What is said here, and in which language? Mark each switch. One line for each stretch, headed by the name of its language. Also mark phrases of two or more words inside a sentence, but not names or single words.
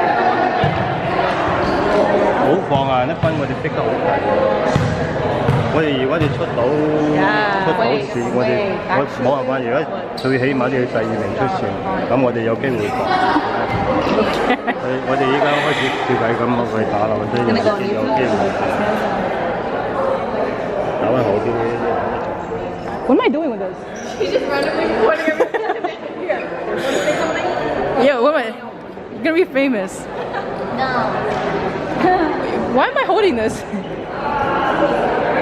Cantonese: 好放啊！一分我哋逼得好緊，如果出到線，我冇辦法。如果最起碼要第2名出線，咁我哋有機會放。我哋依家開始照計咁落去打落，所以有機會打翻好啲。
English: What am I doing with this? He's just randomly pointing everything. Here, want to say something? Yeah, what am I? I'm gonna be famous. No. Why am I holding this?